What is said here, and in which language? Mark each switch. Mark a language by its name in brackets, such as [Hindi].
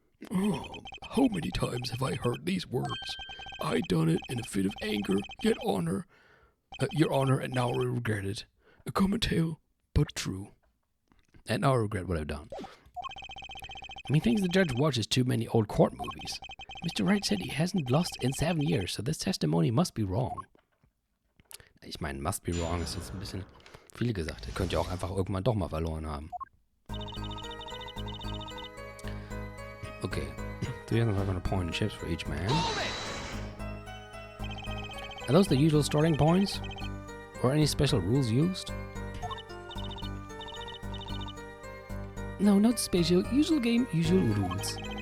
[English] Oh, how many times have I heard these words? I done it in a fit of anger, yet honor, your honor, and now I regret it. A common tale, but true. And now I regret what I've done. Methinks the judge watches too many old court movies. Mr. Wright said he hasn't lost in 7 years, so this testimony must be wrong. [German] Ich meine, [English] must be wrong [German] ist jetzt ein bisschen viel gesagt. Er könnte ja auch einfach irgendwann doch mal verloren haben. [English] Okay. 3,500 point in chips for each man. Are those the usual starting points? Or any special rules used? No, not special. Usual game, usual rules.